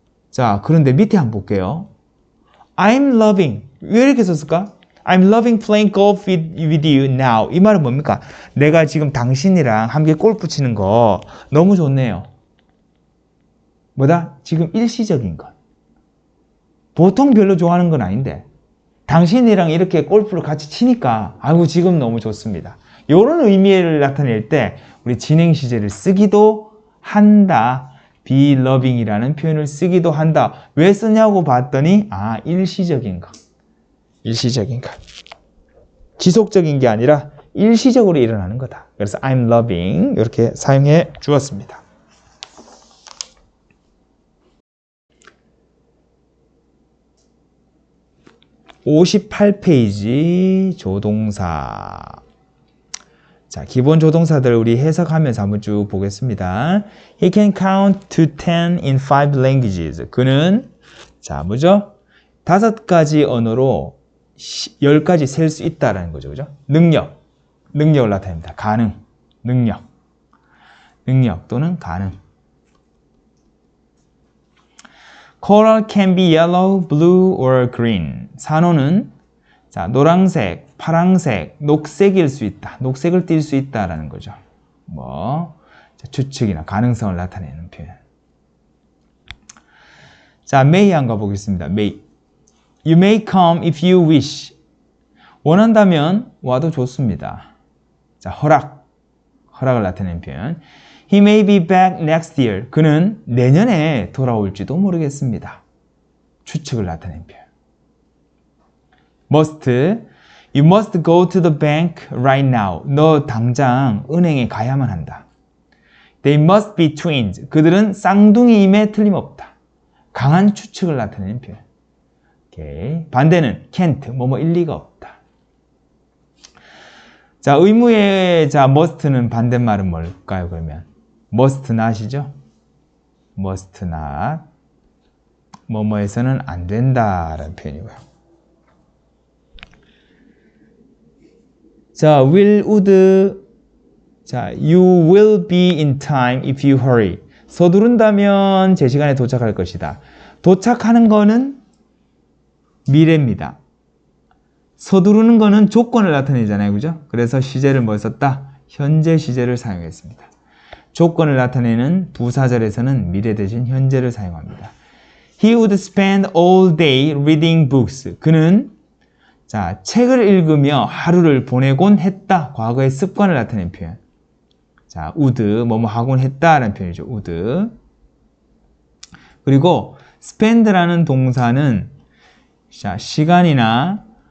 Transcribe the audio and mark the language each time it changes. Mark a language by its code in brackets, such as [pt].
[ko] 자, 그런데 밑에 한번 볼게요. [en] I'm loving. [ko] 왜 이렇게 썼을까? [en] I'm loving playing golf with you now. [ko] 이 말은 뭡니까? 내가 지금 당신이랑 함께 골프 치는 거 너무 좋네요. 뭐다? 지금 일시적인 것. 보통 별로 좋아하는 건 아닌데 당신이랑 이렇게 골프를 같이 치니까 아이고 지금 너무 좋습니다. 이런 의미를 나타낼 때 우리 진행 시제를 쓰기도 한다. be loving이라는 표현을 쓰기도 한다. 왜 쓰냐고 봤더니 일시적인 것. 일시적인 것. 지속적인 게 아니라 일시적으로 일어나는 거다. 그래서 I'm loving 이렇게 사용해 주었습니다. 58페이지 조동사. 자, 기본 조동사들 우리 해석하면서 한번 쭉 보겠습니다. [en] He can count to 10 in 5 languages. [ko] 그는 자, 뭐죠? 5가지 언어로 10까지 셀 수 있다라는 거죠. 그죠? 능력을 나타냅니다. 가능, 능력 또는 가능. [en] Coral can be yellow, blue, or green. [ko] 산호는 자, 노란색, 파란색, 녹색일 수 있다. 녹색을 띌 수 있다라는 거죠. 자, 추측이나 가능성을 나타내는 표현. 자, may 한번 보겠습니다. may. [en] You may come if you wish. [ko] 원한다면 와도 좋습니다. 자, 허락을 나타내는 표현. [en] He may be back next year. [ko] 그는 내년에 돌아올지도 모르겠습니다. 추측을 나타내는 표현. must. [en] You must go to the bank right now. [ko] 너 당장 은행에 가야만 한다. [en] They must be twins. [ko] 그들은 쌍둥이임에 틀림없다. 강한 추측을 나타내는 표현. 오케이. 반대는 can't. 일리가 없다. 자, 의무의 자, must는 반대말은 뭘까요, 그러면? must not이죠? must not. 뭐뭐에서는 안 된다라는 표현이고요. 자, would. [en] 자, you will be in time if you hurry. [ko] 서두른다면 제 시간에 도착할 것이다. 도착하는 거는 미래입니다. 서두르는 거는 조건을 나타내잖아요. 그죠? 그래서 시제를 뭘 썼다? 현재 시제를 사용했습니다. 조건을 나타내는 부사절에서는 미래 대신 현재를 사용합니다. [en] He would spend all day reading books. [ko] 그는 자, 책을 읽으며 하루를 보내곤 했다. 과거의 습관을 나타내는 표현. 자, would, 뭐뭐 하곤 했다라는 표현이죠. would. 그리고 spend라는 동사는 자, 시간이나